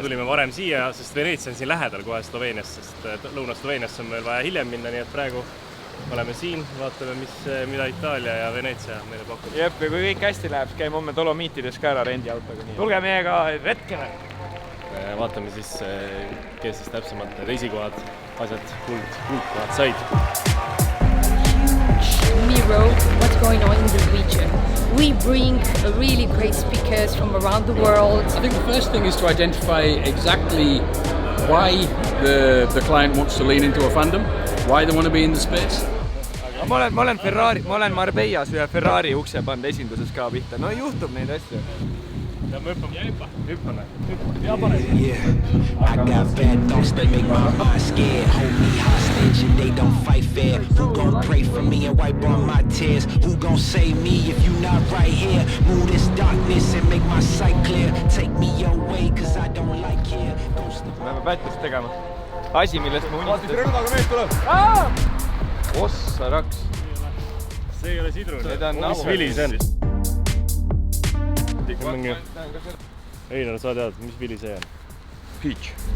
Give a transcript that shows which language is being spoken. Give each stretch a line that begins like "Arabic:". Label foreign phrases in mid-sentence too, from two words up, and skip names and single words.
Estonian: Tulime varem siia, sest Veneetsia on siin lähedal kohe Sloveenias, sest Lõuna-Sloveeniasse on meil vaja hiljem minna, nii et praegu oleme siin, vaatame, mida Itaalia ja Veneetsia meile pakub. Jep, ja kui kõik hästi läheb, käime homme Dolomiitides ka ära rendiautoga. Tulge meiega retkele! Vaatame siis, kes siis täpsemalt need esikohad, asjad, kuldkohad said.
English: Miro, what's going on in the region. We bring really great speakers from around the world. I think the first thing is to identify exactly why the client wants to lean into a fandom, why they want to be in the space.
Estonian: Ma olen Marbellas ühe Ferrari ukse pannud esinduses ka pihta. No juhtub neid asju. Ja me hüppame.
English: Yeah, I got bad thoughts that make my mind scared. Hold me hostage and they don't fight fair. Who gon' pray for me and wipe all my tears? Who gon' save me if you not right here? Move this darkness and make my sight clear. Take me your way cause I don't like here.
Estonian: Me peame pättist tegema. Asi, millest ma unistasin. Rõõdaga mees tuleb! Ossa raks. See ei ole sidrun. Mis vili see on? Einar, sa tead, mis vili see on? Peach.